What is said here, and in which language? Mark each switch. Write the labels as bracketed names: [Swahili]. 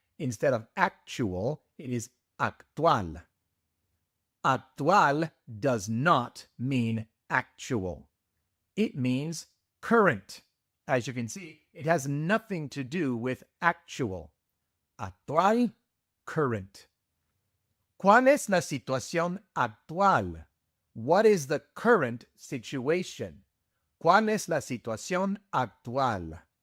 [English] Instead of actual, it is actual. Actual does not mean actual. It means current. As you can see, it has nothing to do with actual. Actual, current. [Spanish] ¿Cuál es la situación actual? [English] What is the current situation? [Spanish] ¿Cuál es la situación actual?